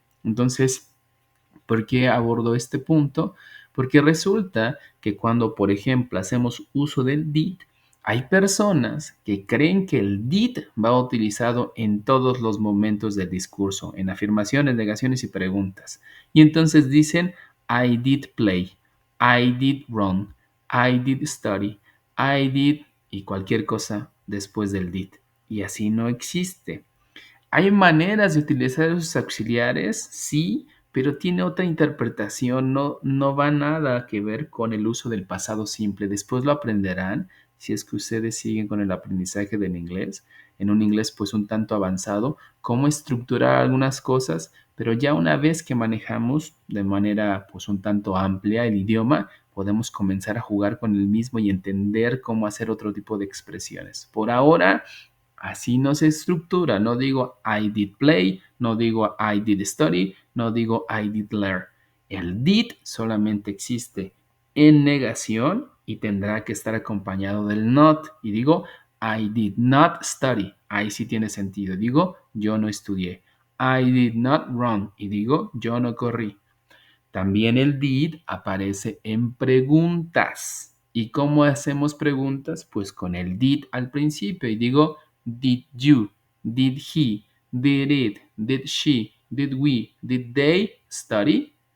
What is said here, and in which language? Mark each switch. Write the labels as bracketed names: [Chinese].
[Spanish] Entonces, ¿por qué abordo este punto? Porque resulta que cuando, por ejemplo, hacemos uso del did, hay personas que creen que el did va utilizado en todos los momentos del discurso, en afirmaciones, negaciones y preguntas. Y entonces dicen, [English] I did play, I did [Spanish] run, I did study, I did y cualquier cosa después del did. Y así no existe. Hay maneras de utilizar esos auxiliares, sí, pero tiene otra interpretación, no va nada que ver con el uso del pasado simple. Después lo aprenderán si es que ustedes siguen con el aprendizaje del inglés, en un inglés pues un tanto avanzado, cómo estructurar algunas cosas, pero ya una vez que manejamos de manera pues un tanto amplia el idioma, podemos comenzar a jugar con el mismo y entender cómo hacer otro tipo de expresiones. Por ahora, así no se estructura. No digo [English] I did play, no digo I did study, no digo I did learn. [Spanish] El did solamente existe en negación y tendrá que estar acompañado del not. Y digo [English] I did not study. [Spanish] Ahí sí tiene sentido. Digo yo no estudié. [English] I did not run. [Spanish] Y digo yo no corrí. También el did aparece en preguntas. ¿Y cómo hacemos preguntas? Pues con el did al principio y digo, [English] did you, did he, did it, did she, did we, did they study?